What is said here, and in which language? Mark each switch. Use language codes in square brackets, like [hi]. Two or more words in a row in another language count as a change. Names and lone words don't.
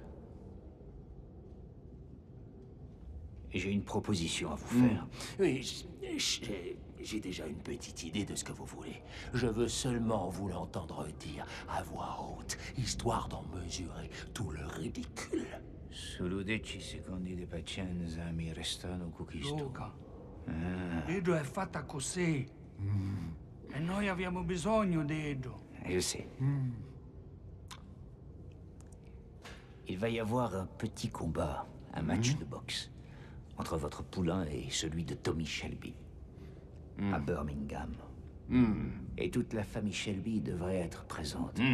[fr] J'ai une proposition à vous faire. Oui, j'ai déjà une petite idée de ce que vous voulez. Je veux seulement vous l'entendre dire à voix haute, histoire d'en mesurer tout le ridicule. [it] Solo 10 secondi di pazienza mi restano con questo. Luca. Edo è fatta così. E noi abbiamo bisogno di Edo. [fr] Je sais. Il va y avoir un petit combat, un match de boxe, entre votre poulain et celui de Tommy Shelby, à Birmingham. Et toute la famille Shelby devrait être présente.